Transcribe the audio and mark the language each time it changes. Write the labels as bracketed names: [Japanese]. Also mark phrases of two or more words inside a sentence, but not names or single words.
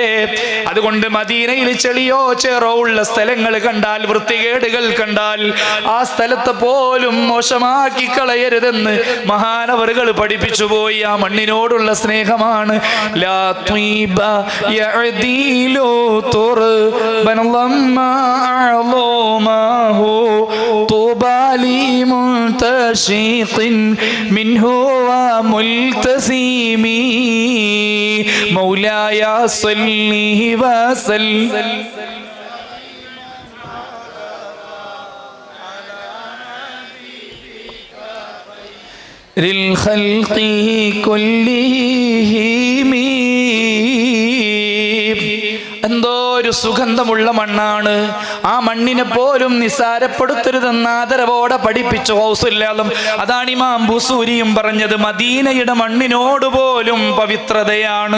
[Malayalam] അതുകൊണ്ട് മദീനയിൽ ചെളിയോ ചേറോ ഉള്ള സ്ഥലങ്ങൾ കണ്ടാൽ, വൃത്തികേടുകൾ കണ്ടാൽ, ആ സ്ഥലത്തെ പോലും മോശമാക്കി കളയരുതെന്ന് മഹാനവറുകൾ പഠിപ്പിച്ചു പോയി. ആ മണ്ണിനോടുള്ള സ്നേഹമാണ്. [Arabic] لا طيب يعدل تربتها بنظما أعظمه طوبى لمنتشق منه وملتزم مولاي صل وسلم للخلق كلهم. [Malayalam] എന്തോ ഒരു സുഗന്ധമുള്ള മണ്ണാണ്. ആ മണ്ണിനെ പോലും നിസാരപ്പെടുത്തരുതെന്ന് ആദരവോടെ പഠിപ്പിച്ചു ഗൗസുല്ലാദം. അതാണ് ഇമാം ബുസൂരിയും പറഞ്ഞത്, മദീനയുടെ മണ്ണിനോട് പോലും പവിത്രതയാണ്.